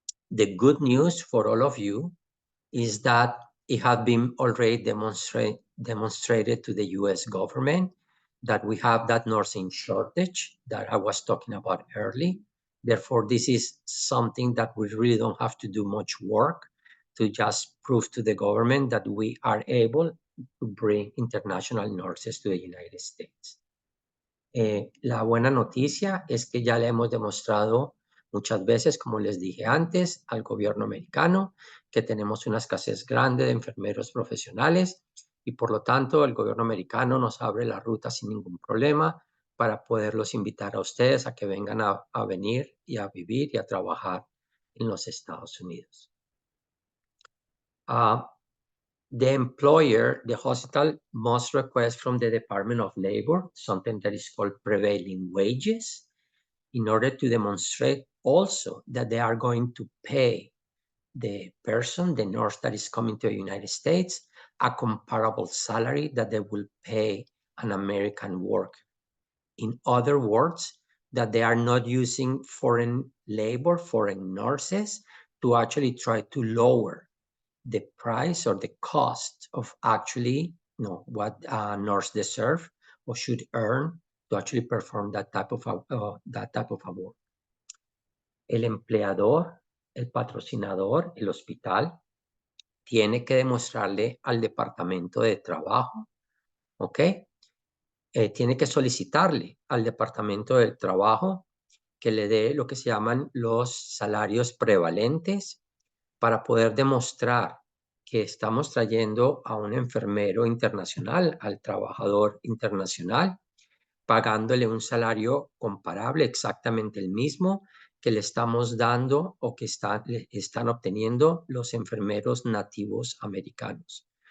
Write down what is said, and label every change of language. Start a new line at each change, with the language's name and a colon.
English: The good news for all of you is that it has been already demonstrated to the US government that we have that nursing shortage that I was talking about earlier. Therefore, this is something that we really don't have to do much work to just prove to the government that we are able to bring international nurses to the United States.
Spanish: La buena noticia es que ya le hemos demostrado muchas veces, como les dije antes, al gobierno americano que tenemos una escasez grande de enfermeros profesionales y por lo tanto el gobierno americano nos abre la ruta sin ningún problema para poderlos invitar a ustedes a que vengan a venir y a vivir y a trabajar en los Estados Unidos.
English: The employer, the hospital, must request from the Department of Labor something that is called prevailing wages in order to demonstrate also that they are going to pay the person, the nurse that is coming to the United States, a comparable salary that they will pay an American worker. In other words, that they are not using foreign labor, foreign nurses, to actually try to lower the price or the cost of actually what nurse deserve or should earn to actually perform that type of a work.
Spanish: El empleador, el patrocinador, el hospital, tiene que demostrarle al departamento de trabajo, ¿ok? Tiene que solicitarle al departamento del trabajo que le dé lo que se llaman los salarios prevalentes para poder demostrar que estamos trayendo a un enfermero internacional, al trabajador internacional, pagándole un salario comparable, exactamente el mismo que le estamos dando o que están obteniendo los enfermeros nativos americanos.